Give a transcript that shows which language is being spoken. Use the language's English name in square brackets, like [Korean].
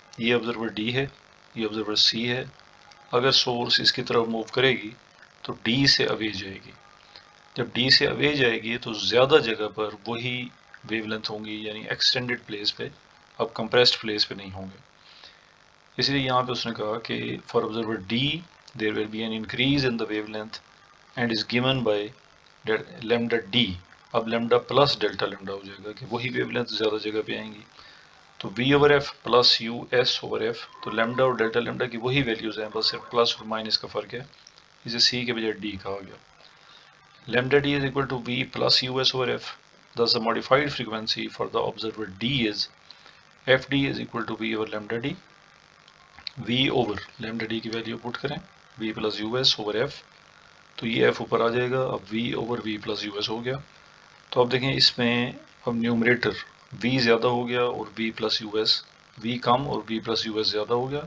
[Urdu] یہ observer D ہے، یہ آبزرور سی ہے. اگر سورس اس کی طرف موو کرے گی تو ڈی سے اوے جائے گی. جب ڈی سے اوے جائے گی تو زیادہ جگہ پر وہی ویو لینتھ ہوں گی، یعنی ایکسٹینڈڈ پلیس پہ، اب کمپریسڈ پلیس پہ نہیں ہوں گے. اس لیے یہاں پہ اس نے کہا کہ [English] For observer D there will be an increase in the wavelength and is given by lambda D. [Urdu] اب لیمڈا پلس ڈیلٹا لیمڈا ہو جائے گا کہ وہی ویو لینتھ زیادہ جگہ پہ آئیں گی. تو [English] V over F plus U S over F, [Urdu] تو لیمڈا اور ڈیلٹا لیمڈا کی وہی ویلیوز ہیں، بس صرف پلس اور مائنس کا فرق ہے. اسے سی کے بجائے ڈی کہا گیا. [English] Lambda D is equal to V plus U S over F. thus the modified frequency for the observer D is fd is equal to v over lambda d. [Urdu] v over lambda d کی value put کریں v plus U S over F, تو یہ F اوپر آ جائے گا. اب v over v plus U S ہو گیا. تو اب دیکھیں اس میں اب نیومریٹر v زیادہ ہو گیا اور v plus U S, v کم اور v پلس یو ایس زیادہ ہو گیا.